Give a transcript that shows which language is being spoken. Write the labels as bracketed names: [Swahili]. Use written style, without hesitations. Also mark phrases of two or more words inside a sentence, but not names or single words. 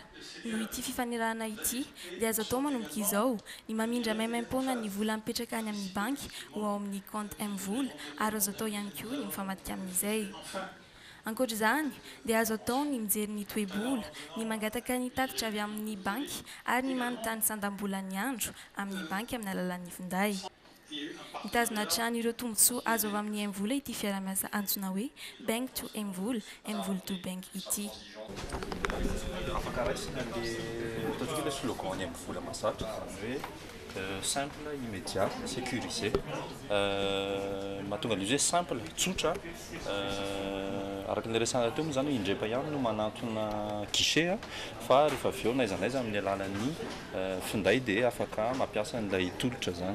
[Malagasy] Noho ity fifanarahana ity dia azo atao manomboka izao ny mamindra maimaim-poana ny vola mipetraka any amin'ny banky ho ao amin'ny compte M-vola ary azo atao ihany koa ny mifamadika amin'izay. Ankoatr'izany dia azo atao ny mijery ny toe-bola, ny mangataka ny tatitra avy amin'ny banky ary ny manontany sandam-bola ny andro amin'ny banky amin'ny alalan'ny finday. Mitazona hatrany ireo tombotsoa azo avy amin'ny M-vola ity fiarah-miasa antsoina hoe [English] bank to M-vola, M-vola to bank [Malagasy] ity. Afaka raisina le ataontsika le slogan ny M-vola mahazatra zany hoe [French] simple, immédiat, sécurisé. [Malagasy] Mahatonga an'izy hoe simple, tsotra. Araka ny resana teo moa zany indrepa ihany no manantona guichet fa rehefa avy eo n'aiza n'aiza amin'ny alalan'ny finday dia afaka mampiasa an'ilay tolotra zany.